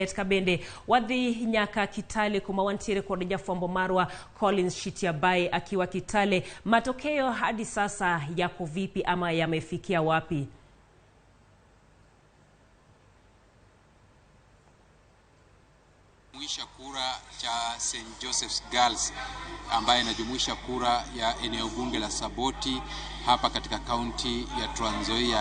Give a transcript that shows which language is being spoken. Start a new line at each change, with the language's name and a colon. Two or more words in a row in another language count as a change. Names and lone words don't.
Luo (Kenya and Tanzania): Kabende wadhi nyaka Kitale kuma wantiere kod jafwambo marwa Collins Shitiabai akiwa Kitale.
Swahili: Matokeo hadi sasa yako vipi ama yamefikia wapi? Jumuisha kura cha St. Joseph's Girls ambaye inajumuisha kura ya eneo bunge la Saboti hapa katika kaunti ya Trans Nzoia.